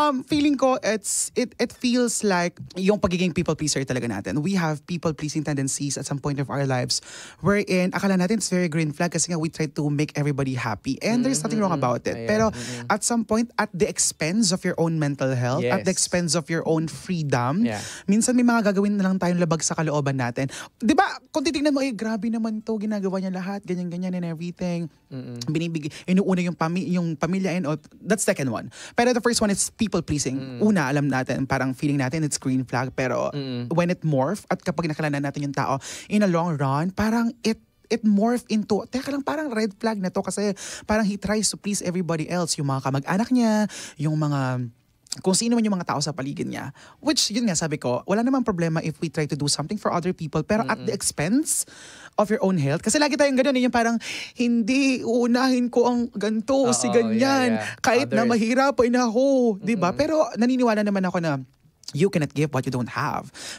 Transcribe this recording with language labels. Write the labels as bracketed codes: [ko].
[en] Feeling ko, it feels like [tl] yung pagiging [en] people pleaser talaga natin. We have people pleasing tendencies at some point of our lives wherein [tl] akala natin [en] it's very green flag [tl] kasi nga [en] we try to make everybody happy. And there's nothing wrong about it. [tl] Ayan. [en] Pero at some point, at the expense of your own mental health, at the Yes. expense of your own freedom, Yeah. [tl] minsan may mga gagawin na lang tayong labag sa kalooban natin. 'Di ba? Kung titingnan mo, grabe naman 'to, ginagawa niya lahat, ganyan-ganyan [en] and everything. [tl] Inuuna yung pamilya and all. [en] That's second one. Pero the first one is people pleasing. [tl] Una, alam natin, parang feeling natin [en] it's green flag, [tl] pero [en] when it morph [tl] at kapag nakalanan natin yung tao [en] in a long run, [tl] parang [en] it morph into, [tl] teka lang, parang red flag na to kasi parang [en] he tries to please everybody else. [tl] Yung mga kamag-anak niya, yung mga kung sino man yung mga tao sa paligid niya. [en] Which, [tl] yun nga, sabi ko, wala namang problema [en] if we try to do something for other people, pero at the expense of your own health. [tl] Kasi lagi tayong ganun, yung parang, hindi, uunahin ko ang ganito, si ganyan. [en] yeah. [tl] Kahit na [en] Others. [tl] mahirapan ako, di ba? Pero naniniwala naman ako na, [en] you cannot give what you don't have.